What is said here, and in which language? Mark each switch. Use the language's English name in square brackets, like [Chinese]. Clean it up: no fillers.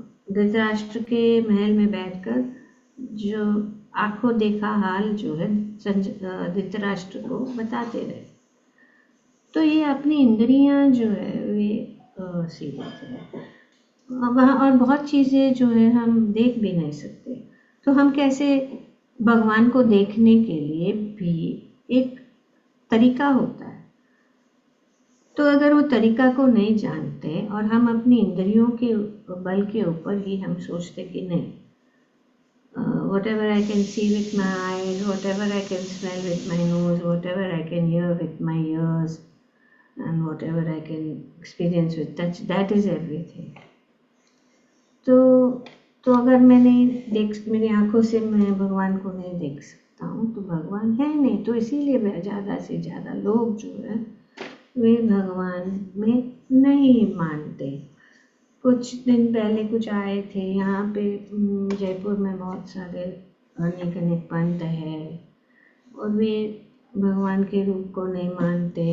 [Hindi] धृतराष्ट्र के महल में बैठकर जो आंखों देखा हाल जो है धृतराष्ट्र को बताते रहे। तो ये अपनी इंद्रियां जो है वे सीमित है वहाँ, और बहुत चीज़ें जो है हम देख भी नहीं सकते। तो हम कैसे भगवान को देखने के लिए भी एक तरीका होता है। तो अगर वो तरीका को नहीं जानते और हम अपनी इंद्रियों के बल के ऊपर ही हम सोचते कि नहीं, [English] whatever I can see with my eyes, whatever I can smell with my nose, whatever I can hear with my ears, and whatever I can experience with touch, that is everything. [Hindi] तो अगर मेरी आंखों से मैं भगवान को नहीं देख सकता हूँ तो भगवान है नहीं। तो इसीलिए ज़्यादा से ज़्यादा लोग जो है वे भगवान में नहीं मानते। कुछ दिन पहले कुछ आए थे यहाँ पे जयपुर में, बहुत सारे अनेक पंथ है और वे भगवान के रूप को नहीं मानते।